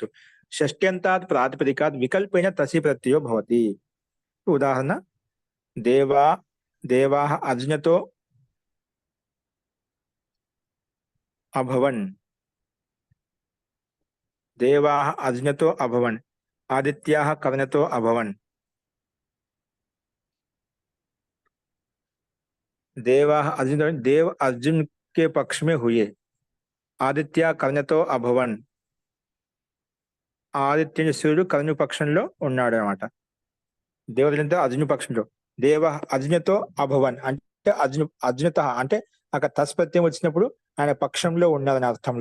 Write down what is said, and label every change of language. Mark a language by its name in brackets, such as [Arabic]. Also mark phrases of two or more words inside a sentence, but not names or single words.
[Sanskrit] షష్ట్యంతాత్ ప్రాతిపదికాత్ వికల్పైన తసి ప్రత్యయో భవతి. ఉదాహరణ దేవాః అజ్ఞతో అభవన్. దేవాః అజ్ఞతో అభవన్, ఆదిత్యాః కర్ణతో అభవన్. [Hindi] देवाः अर्जुन, देव अर्जुन के पक्ष में हुए. [Sanskrit] ఆదిత్య కర్ణతో అభవన్. [Telugu] ఆదిత్యుని సూర్యుడు కర్ణ పక్షంలో ఉన్నాడు అనమాట. దేవతలంతా అర్జున పక్షంలో. [Sanskrit] దేవ అర్జునతో అభవన్ [Telugu] అంటే అర్జునత అంటే అక్కడ తస్ప్రత్యయం వచ్చినప్పుడు ఆయన పక్షంలో ఉన్నారని అర్థంలో.